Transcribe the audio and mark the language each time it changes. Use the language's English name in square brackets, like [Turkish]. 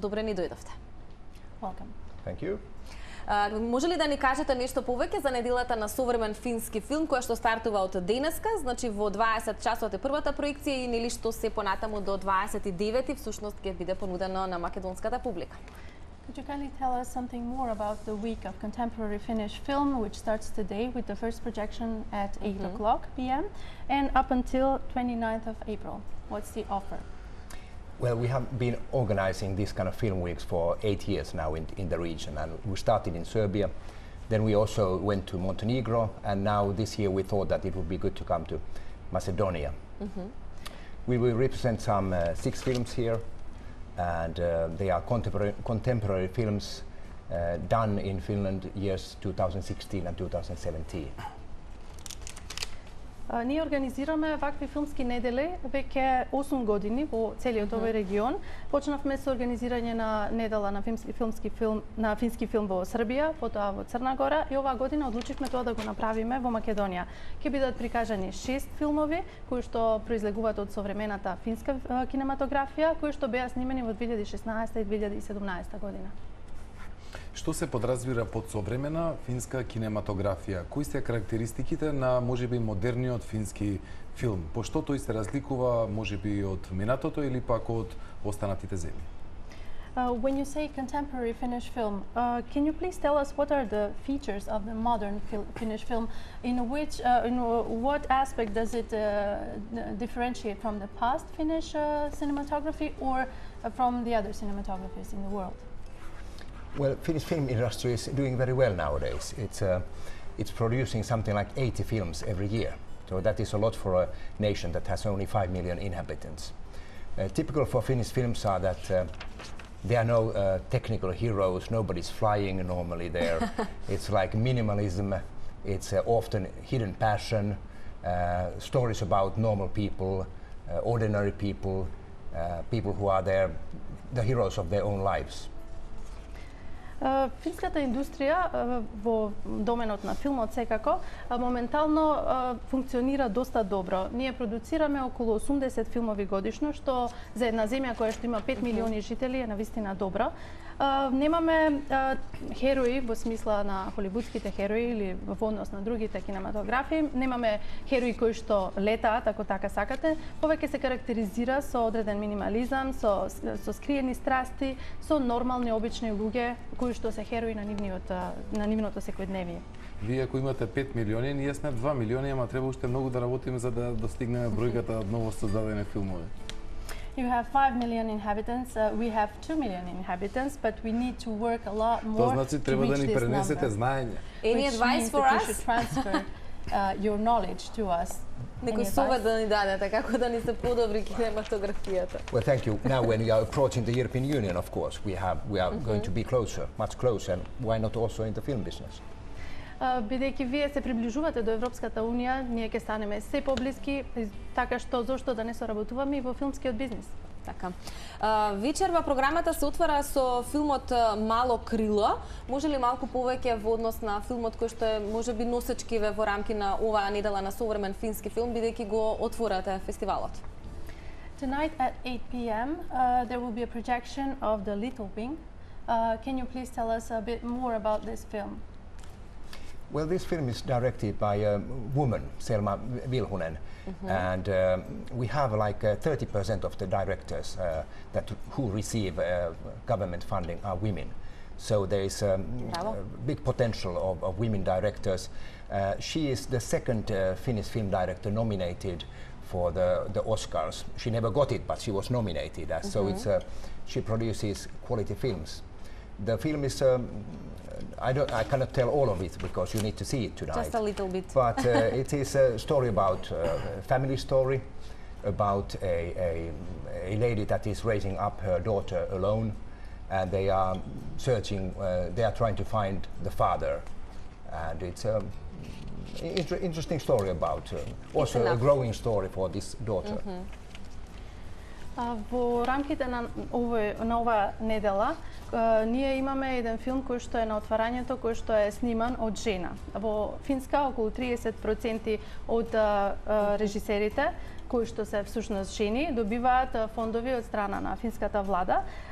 [Macedonian] Добре ни дојдовте. [English] Welcome. Thank you. [Macedonian] Може ли да ни кажете нешто повеќе за Неделата на современ фински филм која што стартува од денеска, значи во 20 часот е првата проекција и нели што се понатаму до 29 всушност ќе биде понудено на македонската публика? [English] Could you kindly tell us something more about the week of contemporary Finnish film, which starts today with the first projection at 8 o'clock p.m. and up until 29th of April? What's the offer? Well, we have been organizing this kind of film weeks for 8 years now in the region, and we started in Serbia. Then we also went to Montenegro, and now this year we thought that it would be good to come to Macedonia. We will represent some 6 films here, and they are contemporary films done in Finland years 2016 and 2017. [Macedonian] Ние организираме вакви филмски недели веќе 8 години во целиот овој регион. Почнавме со организирање на Недела на фински филм во Србија, потоа во Црна Гора, и оваа година одлучивме тоа да го направиме во Македонија. Ќе бидат прикажани 6 филмови кои што произлегуваат од современата финска кинематографија, кои што беа снимени во 2016 и 2017 година. Што се подразбира под современа финска кинематографија? Кои се карактеристиките на можеби модерниот фински филм? По што тој се разликува можеби од минатото или пак од останатите земји? [English] When you say contemporary Finnish film, can you please tell us what are the features of the modern Finnish film? In what aspect does it differentiate from the past Finnish cinematography or from the other cinematographies in the world? Well, Finnish film industry is doing very well nowadays. It's producing something like 80 films every year. So that is a lot for a nation that has only 5 million inhabitants. Typical for Finnish films are that there are no technical heroes, nobody's flying normally there. It's like minimalism, it's often hidden passion, stories about normal people, ordinary people, people who are the heroes of their own lives. [Macedonian] Финската индустрија во доменот на филмот секако моментално функционира доста добро. Ние продуцираме околу 80 филмови годишно, што за една земја која што има 5 милиони жители е навистина добро. Немаме херои во смисла на холивудските херои или во однос на другите кинематографии. Немаме херои кои што летаат, ако така сакате. Повеќе се карактеризира со одреден минимализам, со скриени страсти, со нормални обични луѓе кои што се херои на нивното секојдневие. Вие ако имате 5 милиони, ние сме 2 милиони, ама треба уште многу да работиме за да достигнеме бројката од ново создадени филмови. [English] You have 5 million inhabitants, we have 2 million inhabitants, but we need to work a lot more [Macedonian] Тоа значи треба да ни пренесете знаење. [English] Any advice for us? You should transfer your knowledge to us. [Macedonian] Некој совет да ни дадете како да ни се подобри кинематографијата? [English] Well, thank you. Now when we are approaching the European Union, of course, we are going to be closer, much closer, and why not also in the film business? [Macedonian] Бидејќи вие се приближувате до Европската унија, ние ќе станеме се поблиски, така што зошто да не соработуваме и во филмскиот бизнис. Така. Вечерва програмата се отвара со филмот Мало крило. Може ли малку повеќе во однос на филмот кој што е можеби носечкиве во рамки на оваа Недела на современ фински филм, бидејќи го отворате фестивалот? [English] Tonight at 8 p.m. There will be a projection of The Little Wing. Can you please tell us a bit more about this film? Well, this film is directed by a woman, Telma, and we have like 30% of the directors who receive government funding are women. So there is a big potential of women directors. She is the second Finnish film director nominated for the Oscars. She never got it, but she was nominated. So she produces quality films. The film is, I cannot tell all of it because you need to see it tonight. Just a little bit. But it is a story about family story, about a lady that is raising up her daughter alone, and they are searching, they are trying to find the father. And it's an interesting story about, also a growing story for this daughter. [Macedonian] Во рамките на ова недела, ние имаме еден филм кој што е на отварањето, кој што е сниман од жена. Во Финска околу 30% од режисерите кои што се всушност жени добиваат фондови од страна на финската влада.